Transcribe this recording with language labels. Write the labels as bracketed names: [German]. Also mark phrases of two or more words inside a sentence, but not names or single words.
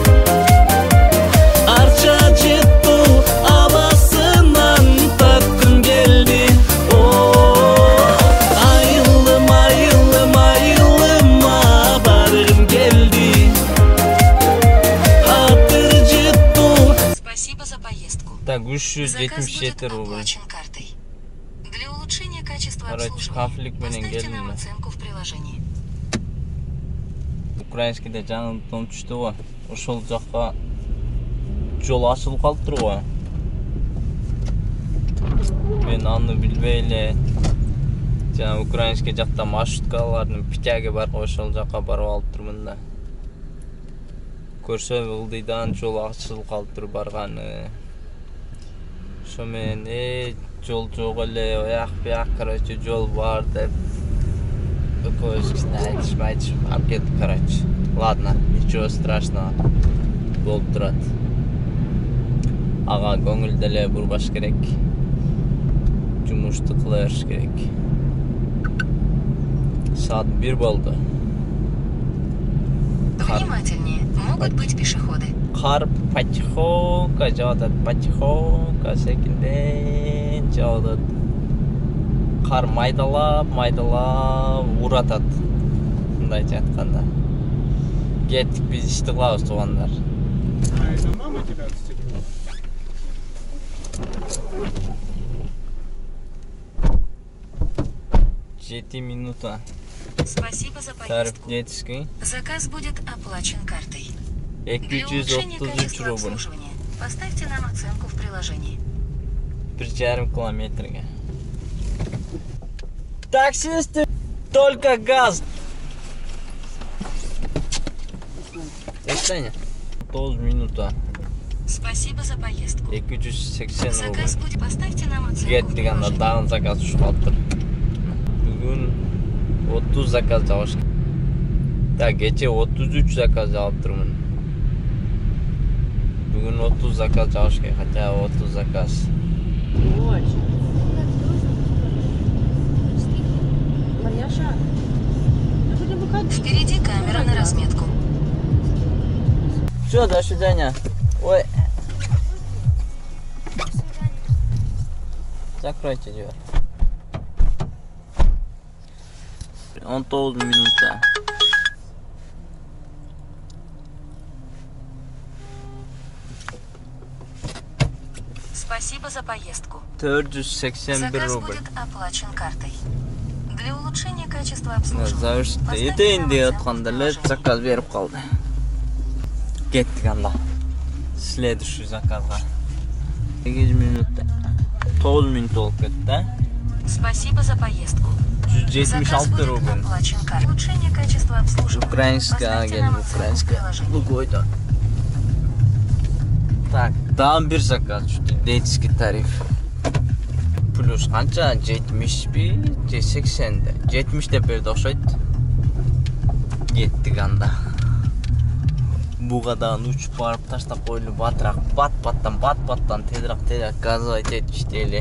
[Kyrgyz] Арча жытту абасынан таткым келди. Айылым, айылым, айылыма баргым келди. Атыр жытту. [Russian] Спасибо за поездку. Так, Заказ 377 будет рубль. оплачен картой. Для улучшения качества Короче, обслуживания [Kyrgyz] конфликт менен [Russian] поставьте [Kyrgyz] келдим [Russian] нам [Kyrgyz] да. [Russian] оценку в приложении. [Kyrgyz] Украинскийде жаңылыктан түштү го. Ошол жакка жол ачылып калыптыр го. Мен аны билбей эле Жана украинский жакта маршруткалардын Питяге бар, ошол жака барып алып турмун да. Көрсөм ылдыйдан жол ачылып калыптыр барганы. Ошо менен жол жок эле, аяк бияк короче жол бар деп экologichni айтышып алып кеттик, короче. [Russian] Ладно, ничего страшного. [Kyrgyz] Болуп турат. Ага көңүл деле бурбаш керек. Жумушту кыла бериш керек. Saat 1 болду. [Russian] Внимательнее, могут быть пешеходы. [Kyrgyz] Кар потихоньку жаудат, потихоньку секинден жаудат. Кар майдалап уратат. Мындайча айтканда. Кеттик биз ишти кылабыз туугандар. [Russian] Мама тебя отстегнула. [Kyrgyz] 7 минута. [Russian] Спасибо за [Kyrgyz] Тариф [Russian] поездку. [Kyrgyz] жетишкен. [Russian] Заказ будет оплачен картой. Для улучшения 233 качества рубль. обслуживания поставьте нам оценку в приложении. [Kyrgyz] 1,5 километрге. [Russian] Таксисты, только газ. [Kyrgyz] Эстене. 9 минута. [Russian] Спасибо за поездку. 280 Заказ рубль. будет. Поставьте нам оценку в [Kyrgyz] Кеттик анда [Russian] приложении. [Kyrgyz] дагы заказ түшүп калыптыр. Бүгүн 30 заказ жабыш. Так, кече 33 заказ жаптырмын. Бүгүн 30 заказ жабыш керек, хотя 30 заказ. [Russian] Марьяша, мы будем выходить. Впереди камера на разметку. Все, до свидания. Ой. Закройте дверь. [Kyrgyz] 19 минута. [Russian] Спасибо за поездку. 481 Заказ рубль. будет оплачен картой. Для улучшения качества обслуживания Завершите. поставьте [Kyrgyz] Етейин [Russian] нам [Kyrgyz] деп [Russian] оценку в [Kyrgyz] атканда эле [Russian] приложении. [Kyrgyz] заказ берип калды. Кеттик анда. Следующий заказга. 8 минутта. 9 минут болуп кетти. [Russian] Спасибо за поездку. Заказ 176 будет рубль. оплачен картой. Улучшение качества обслуживания Украинская поставьте агент, нам оценку в украинская. приложении. [Kyrgyz] Лугойда. Так, дагы бир заказ түштү. [Russian] Детский тариф. [Kyrgyz] Плюс канча? 70 же 80 де. 70 деп берди окшойт. Кеттик анда. Бугадан учуп барып таштап койлу батыраак бат-баттан тезирээк газовать этишти эле.